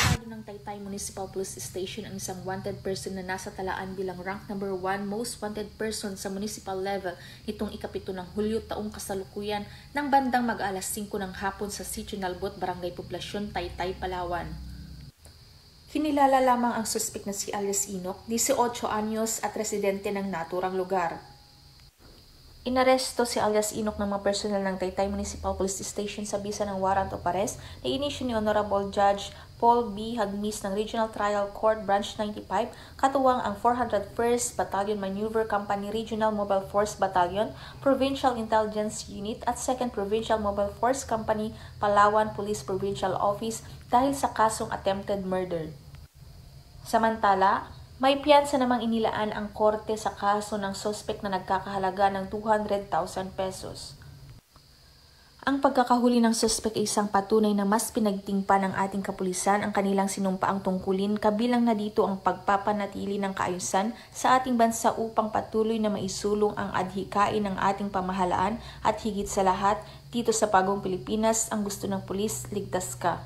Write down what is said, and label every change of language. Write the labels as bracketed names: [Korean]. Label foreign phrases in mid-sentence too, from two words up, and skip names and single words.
[Filipino] ng Taytay Municipal Police Station ang isang [English] wanted person [Filipino] na nasa talaan bilang [English] rank number 1 most wanted person [Filipino] sa [English] municipal level [Filipino] nitong ika-7 ng Hulyo taong kasalukuyan ng bandang mag-alas 5 ng hapon sa Sitio Nalbot, Barangay Poblasyon, Taytay, Palawan. Kinilala lamang ang suspek na si alias Inok, 18 anyos at residente ng naturang lugar. Inaresto si alias Inok ng mga personel ng Taytay Municipal Police Station sa bisa ng [English] warrant of arrest [Filipino] na inisyu ni Honorable Judge Paul B. Hagmis ng Regional Trial Court Branch 95, katuwang ang 401st Battalion Maneuver Company Regional Mobile Force Battalion, Provincial Intelligence Unit at 2nd Provincial Mobile Force Company, Palawan Police Provincial Office dahil sa kasong [English] attempted murder. [Filipino] Samantala, may piyansa namang inilaan ang korte sa kaso ng sospek na nagkakahalaga ng 200,000 pesos. Ang pagkakahuli ng sospek ay isang patunay na mas pinagtingin pa ng ating kapulisan ang kanilang sinumpaang tungkulin, kabilang na dito ang pagpapanatili ng kaayusan sa ating bansa upang patuloy na maisulong ang adhikain ng ating pamahalaan at higit sa lahat, dito sa Bagong Pilipinas, ang gusto ng pulis, ligtas ka.